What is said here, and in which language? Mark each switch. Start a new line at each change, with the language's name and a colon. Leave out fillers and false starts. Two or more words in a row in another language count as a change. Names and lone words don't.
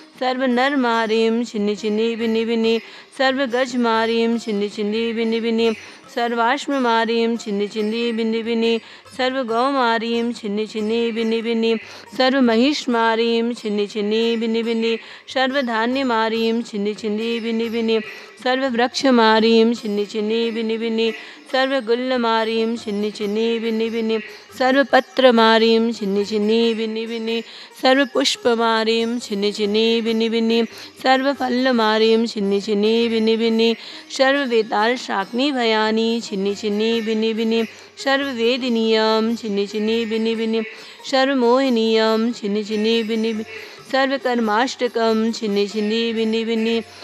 Sanskrit: सर्वनरमारीं छिन्दी छिन्दी बिन्दी बिन्दी सर्वगजमारीं छिन्दी छिन्दी बिन्दी बिन्दी सर्वाश्ममारीं छिन्दी छिन्दी बिन्दी बिन्दी सर्वगौमारीं छिन्दी छिन्दी बिन्दी बिन्दी सर्वमहिषमारीं छिन्दी छिन्दी बिन्दी बिन्दी सर्वधान्यमारीं छिन्दी छिन्दी बिन्दी बिन्दी सर्ववृक्षमारीं छिन्दी छिन्दी बिन्दी बिन्दी सर्वगुल्लमारीं छिन्नी छिन्नी बिन्नी बिन्नी सर्वपत्रमारीं छिन्नी छिन्नी बिन्नी बिन्नी सर्वपुष्पमारीं छिन्नी छिन्नी बिन्नी बिन्नी सर्वफलमारीं छिन्नी छिन्नी बिन्नी बिन्नी सर्ववेताल शाक्नी भयानी छिन्नी छिन्नी बिन्नी बिन्नी सर्ववेदिनीयं छिन्नी छिन्नी बिन्नी बिन्नी सर्वमोहिनीयं छिन्नी छिन्नी बिन्नी सर्वकर्माष्टकं छिन्नी छिन्नी बिन्नी बिन्नी